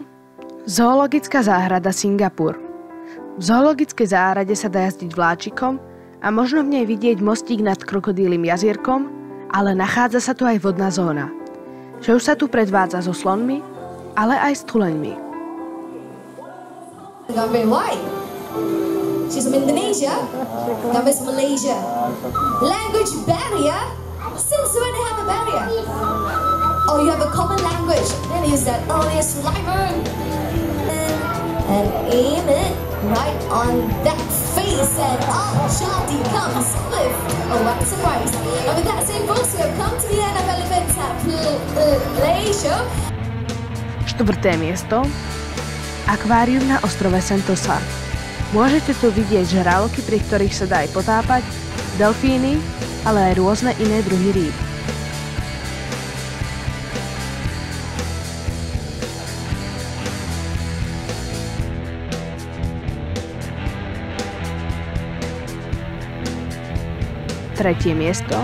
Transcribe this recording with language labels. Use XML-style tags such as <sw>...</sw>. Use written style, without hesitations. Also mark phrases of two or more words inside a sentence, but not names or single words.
<sk>Zoologická záhrada Singapur. V zoologickej záhrade sa dá jazdiť vláčikom a možno v nej vidieť mostík nad krokodílym jazierkom, ale nachádza sa tu aj vodná zóna. Show sa tu predvádza so slonmi, ale aj s tuleňmi.</sk> <en>Gambia, why? She's from Indonesia. Gambia's from Malaysia. Language barrier? Since when they have a barrier? Oh, you have a common language. Then use that earliest slimer and aim it right on that face, and out Shanti comes with a what surprise. And with that same folks, we have come to the end of Elephant Play Show.</en> <sk>Štvrté miesto. Akvárium na ostrove Sentosa. Môžete tu vidieť žraloky, pri ktorých sa dá aj potápať, delfíny, ale aj rôzne iné druhy rýb. Tretie miesto.</sk>